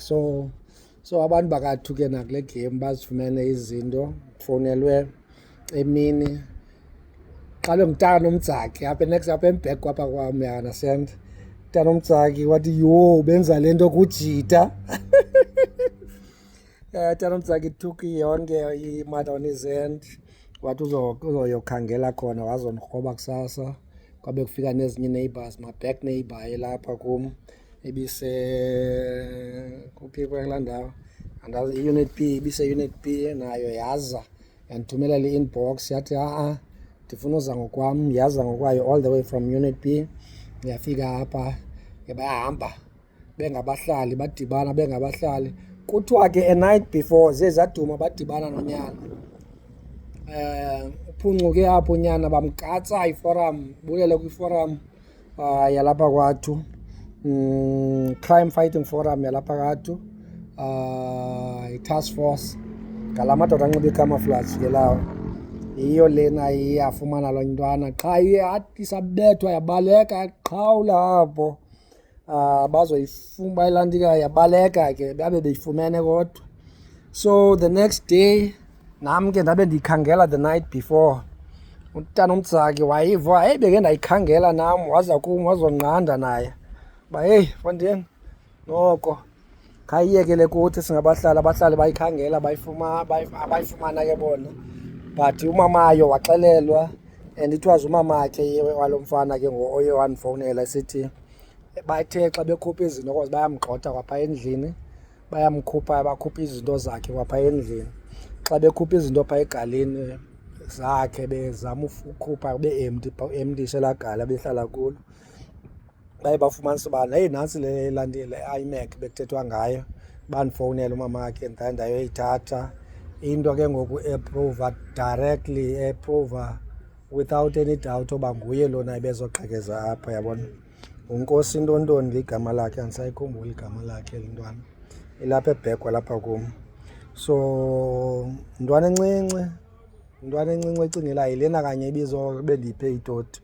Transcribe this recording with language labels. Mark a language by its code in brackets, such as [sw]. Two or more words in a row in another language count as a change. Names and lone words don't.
[xh] So abantu bakathu ke nakule game bazifumene izinto, ndifowunelwe emini xa bengutaNomdzaki apha next apha embhek apha kwam, [en] you understand. [xh] UtaNomdzaki wathi yho benza le nto kujita. [en] UtaNomdzaki took [xh] yonke i-matter [en] on his hand, [xh] wathi uzoyokhangela khona, wazondikroba kusasa. Kwabe kufika nezinye neighbors, ma-back neighbor elapha kum kuphi kulaa ndawo, andazi i-unit B, ibise-unit B nayo yaza yandithumelela i-inbox yathi ndifuna uza ngokwam. Yaza ngokwayo [en] all the way from unit B, [xh] yafika apha ke bayahamba bengabahlali, badibana bengabahlali. Kuthiwa ke [en] a night before [xh] zezaduma badibana nonyana. Uphuncuke apho unyana bamkatsa iforum, bulele kwiforum yalapha kwathu, [en] crime fighting forum [xh] yalapha kwathu, i- [en] task force [xh] ngala madoda anxiba icamouflage ke lawo. Yiyo lena yafumana loo ntwana qha yathi sabethwa yabaleka yaqhawula apho. Bazoyifuna bayilandika yabaleka ke, babe beyifumene kodwa. [en] So the next day [xh] nam ke ndabe ndiyikhangela [en] the night before. [xh] UtaNomdzaki wayiva, beke ndayikhangela nam, waza kum wazonqanda naye uba Fondeni noko khayiyekele kuthi singabahlali, abahlali bayikhangela abayifumana ke bona. But umamayo waxelelwa, [en] and it was [xh] umamakhe walo mfana ke oye wandifowunela esithi bathe xa bekhupha izinto cause bayamgxotha kwapha endlini, bakhupha izinto zakhe kwapha endlini. Xa bekhupha izinto phaa egaleni zakhe bezama ukhupha be-empty elaa gala behlala kulo, baye bafumanisa uba nantsi le iMac bekuthethwa ngayo. Bandifowunela umamakhe ndayoyithatha into ke ngoku eprova directly, eprova [en] without any doubt [xh] oba nguye lona ebezoqhekeza apha, yabona. nguNkosi Ntontoni ke igama lakhe, andisayikhumbuli igama lakhe lintwana, ilapha ebhekwa lapha kum. So ntwana encinci ecingelayo yilena kanye bendiyiphe itoti.